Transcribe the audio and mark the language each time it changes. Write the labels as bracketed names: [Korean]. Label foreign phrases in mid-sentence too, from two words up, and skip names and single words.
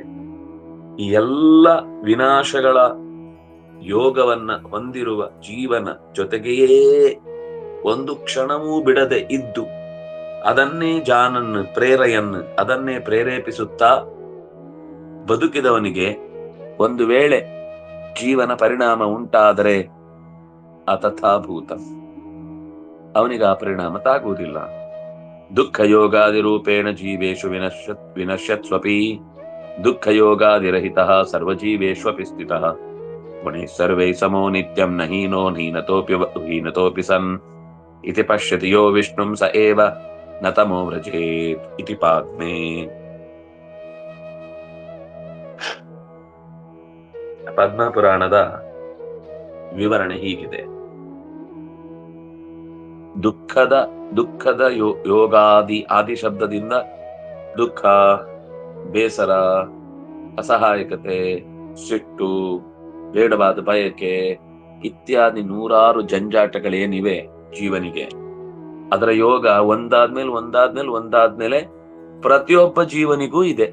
[Kannada] ಈ ಎಲ್ಲ ವಿನಾಶಗಳ ಯೋಗವನ್ನ ಹೊಂದಿರುವ ಜೀವನ ಜೊತೆಗೆಯೇ ಒಂದು ಕ್ಷಣವೂ ಬಿಡದೆ ಇದ್ದು ಅದನ್ನೇ ಅದನ್ನೇ ಪ್ರೇರೇಪಿಸುತ್ತಾ ಬದುಕಿದವನಿಗೆ ಒಂದು ವೇಳೆ ಜೀವನ ಪರಿಣಾಮ ಉಂಟಾದರೆ ಅಥಥಾಭೂತ, ಅವನಿಗೆ ಆ ಪರಿಣಾಮ ತಾಗುವುದಿಲ್ಲ. [Sanskrit] ದುಃಖ ಯೋಗಾದಿ ರೂಪೇಣ ಜೀವೇಶು ವಿನಶ್ಯತ್ಸ್ವಪಿ ದುಃಖ ಯೋಗಾದಿರಹಿತಃ ಸರ್ವಜೀವೇಷ್ವಪಿ ಸ್ಥಿತಃ ಗುಣೈಃ ಸರ್ವೈಃ ಸಮೋ ನಿತ್ಯಂ ನ ಹೀನೋ ಹೀನತೋಪಿ ಸನ್ ಇತಿ ಪಶ್ಯತಿ ಯೋ ವಿಷ್ಣುಂ ಸ ಏವ ನ ತಮೋ ವ್ರಜೇತ್ ಇತಿ ಪಾದ್ಮೇ. [Kannada] ಪದ್ಮಪುರಾಣದ ವಿವರಣೆ ಹೀಗಿದೆ. ದುಃಖದ ಆದಿ ಶಬ್ದದಿಂದ ದುಃಖ, ಬೇಸರ, ಅಸಹಾಯಕತೆ, ಸಿಟ್ಟು, ಬೇಡವಾದ ಬಯಕೆ ಇತ್ಯಾದಿ 100 ಜಂಜಾಟಗಳೇನಿವೆ ಜೀವನಿಗೆ, ಅದರ ಯೋಗ ಒಂದಾದ್ಮೇಲೆ ಪ್ರತಿಯೊಬ್ಬ ಜೀವನಿಗೂ ಇದೆ.